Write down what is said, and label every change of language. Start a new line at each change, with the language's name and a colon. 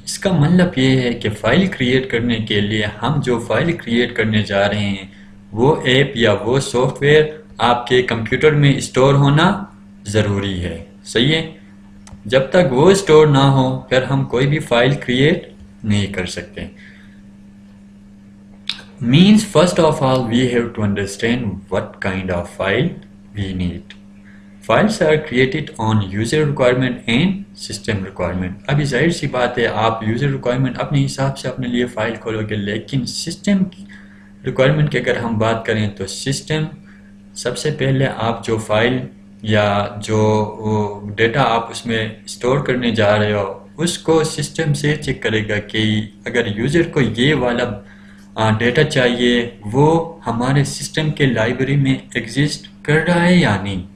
Urdu: اس کا مطلب یہ ہے کہ فائل کریٹ کرنے کے لیے ہم جو فائل کریٹ کرنے جا رہے ہیں وہ ایپ یا وہ سافٹ ویئر آپ کے کمپیوٹر میں اسٹور ہونا ضروری ہے. صحیح ہے. جب تک وہ اسٹور نہ ہو پھر ہم کوئی بھی فائل کریٹ نہیں کر سکتے.
English: Means first of all we have to understand what kind of file we need. Files are created on user requirement and system requirement.
Urdu: ابھی ظاہر سی بات ہے آپ یوزر ریکوائرمنٹ اپنے حساب سے اپنے لیے فائل کھولو گے، لیکن سسٹم ریکوائرمنٹ کی اگر ہم بات کریں تو سسٹم سب سے پہلے آپ جو فائل یا جو ڈیٹا آپ اس میں اسٹور کرنے جا رہے ہو اس کو سسٹم سے چیک کرے گا کہ اگر یوزر کو یہ والا ڈیٹا چاہیے وہ ہمارے سسٹم کے لائبریری میں ایگزسٹ کر رہا ہے یا نہیں.